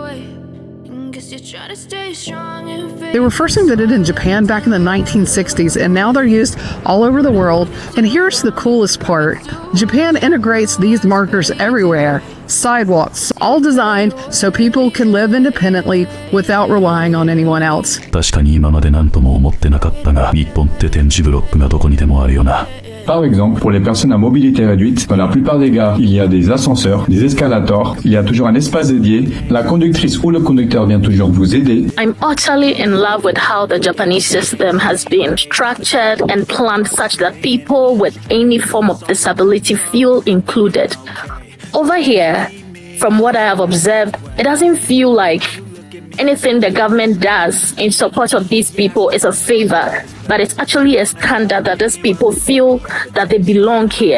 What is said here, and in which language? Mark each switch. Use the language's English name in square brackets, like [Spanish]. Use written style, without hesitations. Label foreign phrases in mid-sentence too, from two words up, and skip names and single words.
[English] And guess guess you try to stay strong and fake. They were first invented in Japan back in the 1960s, and now they're used all over the world. And here's the coolest part. Japan integrates these markers everywhere. Sidewalks, all designed so people can live independently without relying on anyone else. [Japanese] 確かに今まで何とも思ってなかったが、日本って点字ブロックがどこにでもあるよな。 [French] Par exemple, pour les personnes à mobilité réduite, dans la plupart des gares, il y a des ascenseurs, des escalators, il y a toujours un espace dédié, la conductrice ou le conducteur vient toujours vous aider. [English] I'm utterly in love with how the Japanese system has been structured and planned such that people with any form of disability feel included. Over here, from what I have observed, it doesn't feel like anything the government does in support of these people is a favor, but it's actually a standard that these people feel that they belong here.